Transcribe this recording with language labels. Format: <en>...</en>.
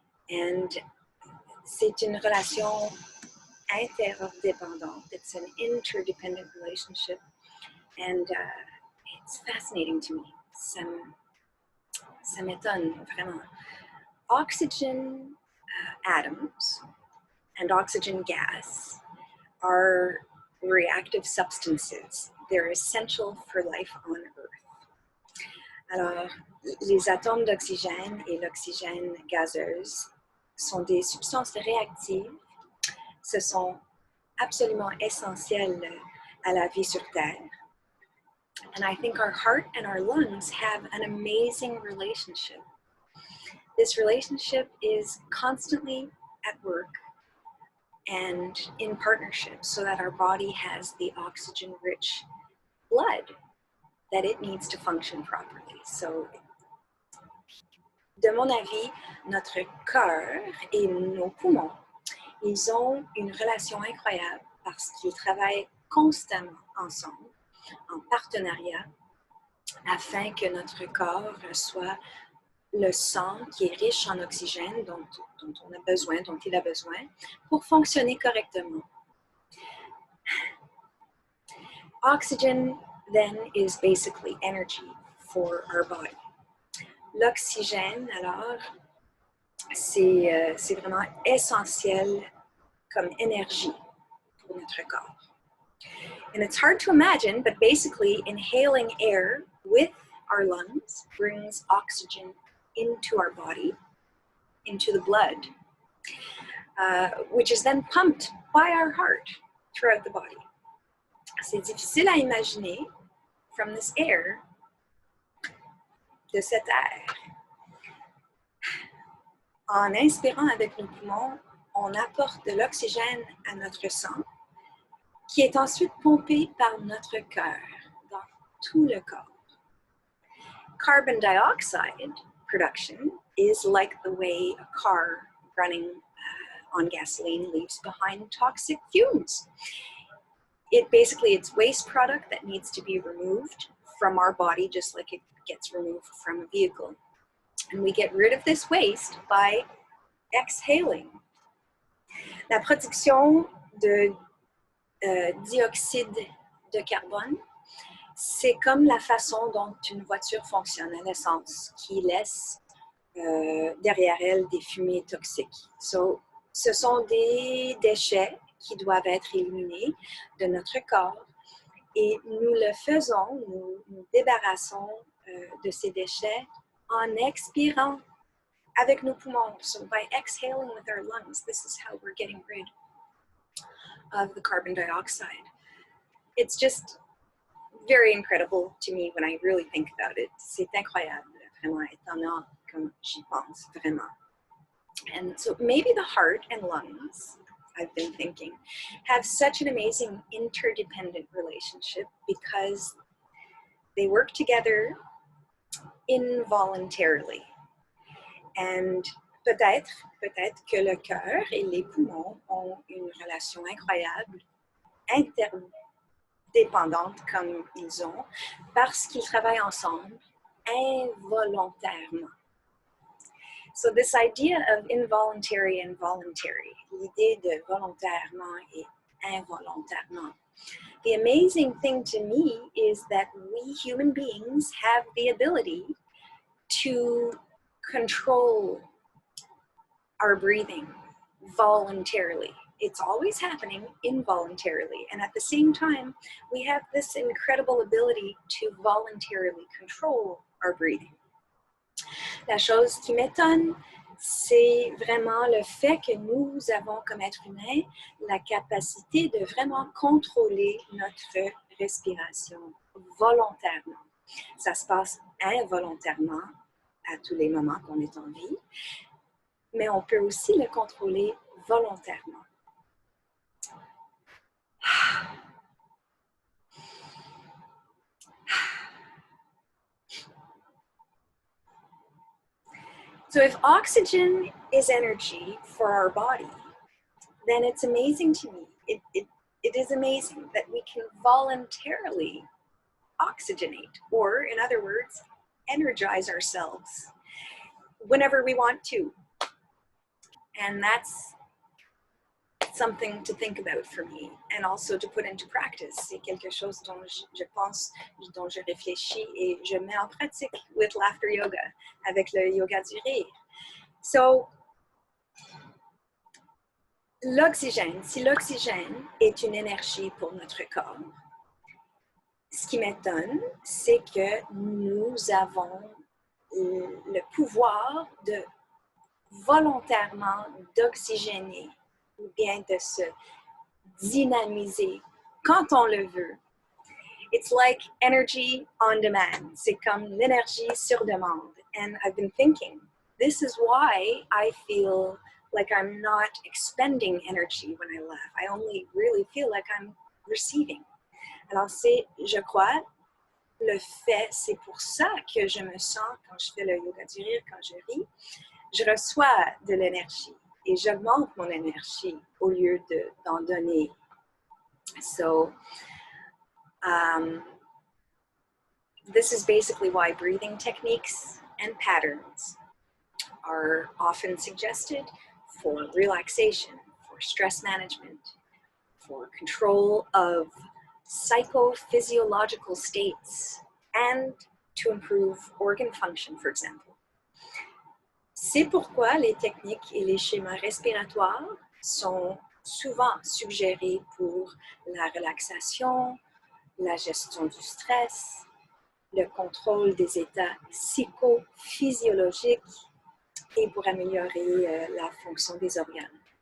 <fr>And c'est une relation interdépendante.</fr> <en>It's an interdependent relationship. And it's fascinating to me.</en> <fr>Ça m'étonne vraiment.</fr> <en>Oxygen atoms and oxygen gas are reactive substances. They're essential for life on Earth.</en> <fr>Alors, les atomes d'oxygène et l'oxygène gazeuse sont des substances réactives. Ce sont absolument essentiels à la vie sur Terre.</fr> <en>And I think our heart and our lungs have an amazing relationship. This relationship is constantly at work and in partnership so that our body has the oxygen-rich blood that it needs to function properly.</en> <fr>So, de mon avis, notre cœur et nos poumons, ils ont une relation incroyable parce qu'ils travaillent constamment ensemble, en partenariat, afin que notre corps reçoive le sang qui est riche en oxygène dont on a besoin, dont il a besoin pour fonctionner correctement.</fr> <en>Oxygen then is basically energy for our body.</en> <fr>L'oxygène, alors, c'est vraiment essentiel comme énergie pour notre corps.</fr> <en>And it's hard to imagine, but basically inhaling air with our lungs brings oxygen into our body, into the blood, which is then pumped by our heart throughout the body.</en> <fr>C'est difficile à imaginer</fr> <en>from this air,</en> <fr>de cet air. En inspirant avec nos poumons, on apporte de l'oxygène à notre sang, qui est ensuite pompé par notre cœur dans tout le corps.</fr> <en>Carbon dioxide production is like the way a car running on gasoline leaves behind toxic fumes. It's waste product that needs to be removed from our body, just like it gets removed from a vehicle. And we get rid of this waste by exhaling.</en> <fr>La production de dioxyde de carbone, c'est comme la façon dont une voiture fonctionne à l'essence, qui laisse derrière elle des fumées toxiques. So, ce sont des déchets qui doivent être éliminés de notre corps et nous le faisons, nous débarrassons de ces déchets en expirant avec nos poumons.</fr> <en>So by exhaling with our lungs, this is how we're getting rid of the carbon dioxide. It's just very incredible to me when I really think about it.</en> <fr>C'est incroyable, vraiment étonnant comme j'y pense, vraiment.</fr> <en>And so maybe the heart and lungs, I've been thinking, have such an amazing interdependent relationship because they work together involuntarily.</en> <fr>And peut-être que le cœur et les poumons ont une relation incroyable, interdépendantes comme ils ont, parce qu'ils travaillent ensemble involontairement.</fr> <en>So this idea of involuntary and voluntary,</en> <fr>l'idée de volontairement et involontairement.</fr> <en>The amazing thing to me is that we human beings have the ability to control our breathing voluntarily. It's always happening involuntarily. And at the same time, we have this incredible ability to voluntarily control our breathing.</en> <fr>La chose qui m'étonne, c'est vraiment le fait que nous avons comme êtres humains la capacité de vraiment contrôler notre respiration volontairement. Ça se passe involontairement à tous les moments qu'on est en vie, mais on peut aussi le contrôler volontairement.</fr> <en>So if oxygen is energy for our body, then it's amazing to me. It is amazing that we can voluntarily oxygenate, or in other words, energize ourselves whenever we want to. And that's something to think about for me, and also to put into practice.</en> <fr>C'est quelque chose dont je pense, dont je réfléchis et je mets en pratique</fr> <en>with laughter yoga,</en> <fr>avec le yoga du rire. So, l'oxygène, si l'oxygène est une énergie pour notre corps, ce qui m'étonne, c'est que nous avons le pouvoir de volontairement d'oxygéner ou bien de se dynamiser quand on le veut.</fr> <en>It's like energy on demand.</en> <fr>C'est comme l'énergie sur demande.</fr> <en>And I've been thinking, this is why I feel like I'm not expending energy when I laugh. I only really feel like I'm receiving.</en> <fr>Alors c'est, je crois, le fait, c'est pour ça que je me sens, quand je fais le yoga du rire, quand je ris, je reçois de l'énergie et j'augmente mon énergie au lieu d'en donner.</fr> <en>So, this is basically why breathing techniques and patterns are often suggested for relaxation, for stress management, for control of psychophysiological states, and to improve organ function, for example.</en> <fr>C'est pourquoi les techniques et les schémas respiratoires sont souvent suggérés pour la relaxation, la gestion du stress, le contrôle des états psychophysiologiques et pour améliorer la fonction des organes.</fr>